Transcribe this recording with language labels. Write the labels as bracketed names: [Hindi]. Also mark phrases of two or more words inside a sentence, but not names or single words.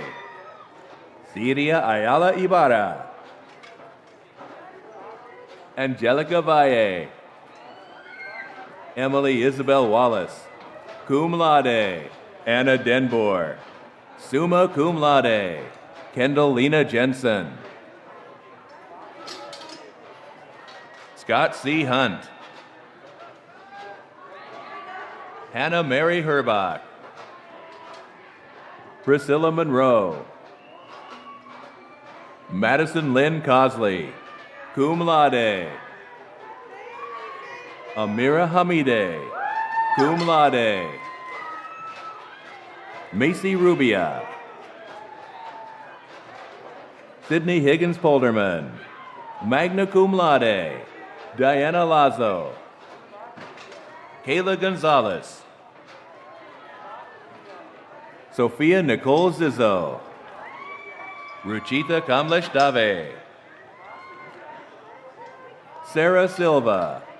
[English] Siria Ayala Ibarra. Angelica Valle. Emily Isabel Wallace, [Latin] cum laude. [English] Anna Denbor, [Latin] summa cum laude. [English] Kendall Lena Jensen. Scott C. Hunt. Hannah Mary Herbach. Priscilla Monroe. Madison Lynn Cosley, [Latin] cum laude. [English] Amira Hamide, [Latin] cum laude. [English] Macy Rubia. Sydney Higgins Polderman, [Latin] magna cum laude. [English] Diana Lazo. Kayla Gonzalez. Sophia Nicole Zizzo. Ruchita Kamlesh Dave. Sarah Silva.